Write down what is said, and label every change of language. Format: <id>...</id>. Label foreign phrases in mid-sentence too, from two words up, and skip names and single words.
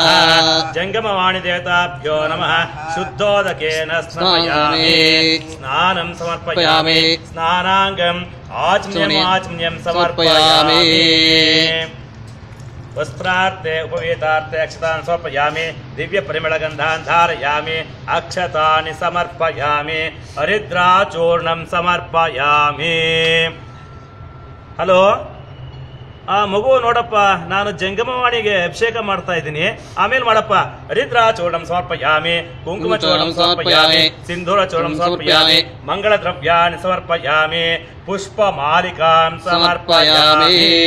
<sa>जंगमवाणी देवताभ्यो नमः। शुद्धोदकेन स्नापयामि स्नानं समर्पयामि स्नानांगम् आचमनीयं समर्पयामि। वस्त्रार्थे उपवेतार्थे अक्षतान् समर्पयामि दिव्य परिमलगन्धान् धारयामि अक्षतानि समर्पयामि हरिद्राचूर्णं समर्पयामि।</sa> <kn>ಹಲೋ ಮಗು ನೋಡಪ್ಪ, ನಾನು ಜಂಗಮವಾಣಿಗೆ ಅಭಿಷೇಕ ಮಾಡ್ತಾ ಇದ್ದೀನಿ, ಆಮೇಲೆ ಮಾಡಪ್ಪ</kn> <sa>ಹರಿದ್ರಾಚೂರ್ಣಂ ಸಮರ್ಪಯಾಮಿ ಕುಂಕುಮಚೂರ್ಣಂ ಸಮರ್ಪಯಾಮಿ ಸಿಂಧೂರಚೂರ್ಣಂ ಸಮರ್ಪಯಾಮಿ ಮಂಗಳ ದ್ರವ್ಯಾನಿ ಸಮರ್ಪಯಾಮಿ ಪುಷ್ಪಮಾಲಿಕಾಂ ಸಮರ್ಪಯಾಮಿ।</sa>